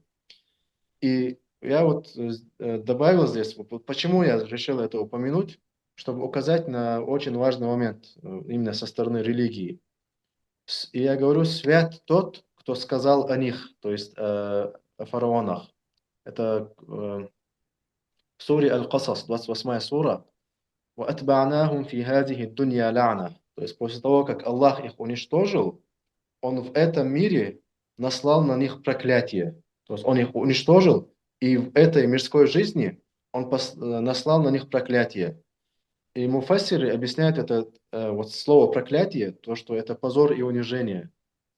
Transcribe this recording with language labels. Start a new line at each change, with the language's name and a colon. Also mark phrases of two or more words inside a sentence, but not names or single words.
Russian: И я вот добавил здесь, вот почему я решил это упомянуть, чтобы указать на очень важный момент именно со стороны религии. И я говорю, свят тот, кто сказал о них, то есть о фараонах. Это в суре Аль-Касас, 28 сура.
Arabic: وَأَتْبَعْنَاهُمْ فِي هَذِهِ الدُّنْيَا لَعْنَةً.
Russian: То есть после того, как Аллах их уничтожил, Он в этом мире наслал на них проклятие. То есть Он их уничтожил, и в этой мирской жизни Он наслал на них проклятие. И муфассиры объясняют это вот слово проклятие, то, что это позор и унижение.